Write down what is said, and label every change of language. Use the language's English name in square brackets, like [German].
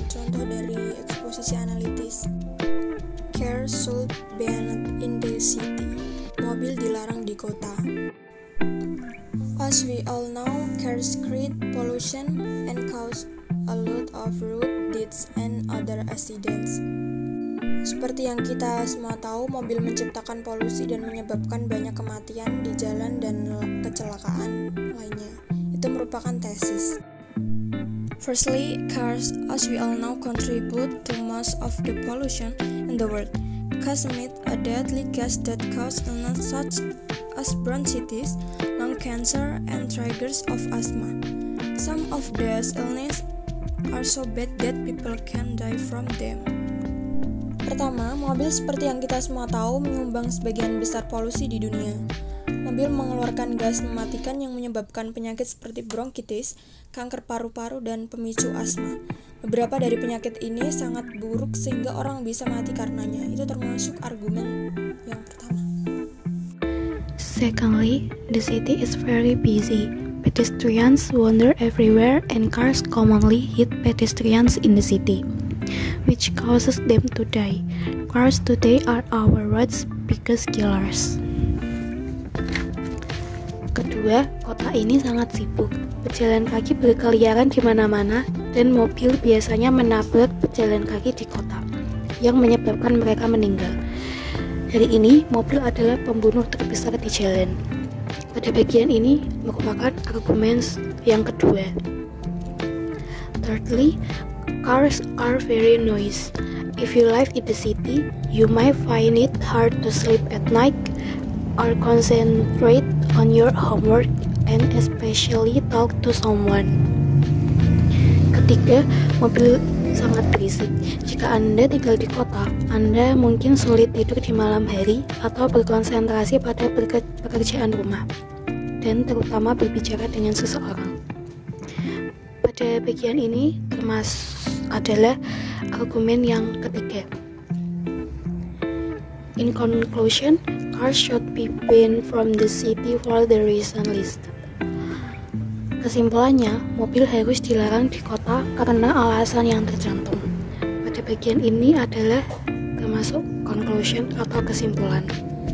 [Indonesian] Contoh dari eksposisi analitis. [English] Cars should be banned in the city. [Indonesian] Mobil dilarang di kota. [English] As we all know, cars create pollution and cause a lot of road deaths and other accidents. [Indonesian] Seperti yang kita semua tahu, mobil menciptakan polusi dan menyebabkan banyak kematian di jalan dan kecelakaan lainnya. Itu merupakan tesis. [English] Firstly, cars, as we all know, contribute to most of the pollution in the world. Cars emit a deadly gas that causes illness such as bronchitis, lung cancer, and triggers of asthma. Some of these illnesses are so bad that people can die from them. [Indonesian] Pertama, mobil seperti yang kita semua tahu menyumbang sebagian besar polusi di dunia. Mobil mengeluarkan gas mematikan yang menyebabkan penyakit seperti bronkitis, kanker paru-paru, dan pemicu asma. Beberapa dari penyakit ini sangat buruk sehingga orang bisa mati karenanya. Itu termasuk argumen yang pertama. [English] Secondly, the city is very busy. Pedestrians wander everywhere and cars commonly hit pedestrians in the city, which causes them to die. Cars today are our roads' biggest killers. [Indonesian] Kedua, kota ini sangat sibuk. Pejalan kaki berkeliaran di mana-mana dan mobil biasanya menabrak pejalan kaki di kota, yang menyebabkan mereka meninggal. Hari ini, mobil adalah pembunuh terbesar di jalan. Pada bagian ini merupakan argumen yang kedua. [English] Thirdly, cars are very noisy. If you live in the city, you might find it hard to sleep at night or concentrate on your homework and especially talk to someone. [Indonesian] Ketiga, mobil sangat berisik. Jika Anda tinggal di kota, Anda mungkin sulit tidur di malam hari atau berkonsentrasi pada pekerjaan rumah, dan terutama berbicara dengan seseorang. Pada bagian ini adalah argumen yang ketiga. [English] In conclusion, cars should be banned from the city for the reason listed. [Indonesian] Kesimpulannya, mobil harus dilarang di kota karena alasan yang tercantum. Pada bagian ini adalah termasuk conclusion atau kesimpulan.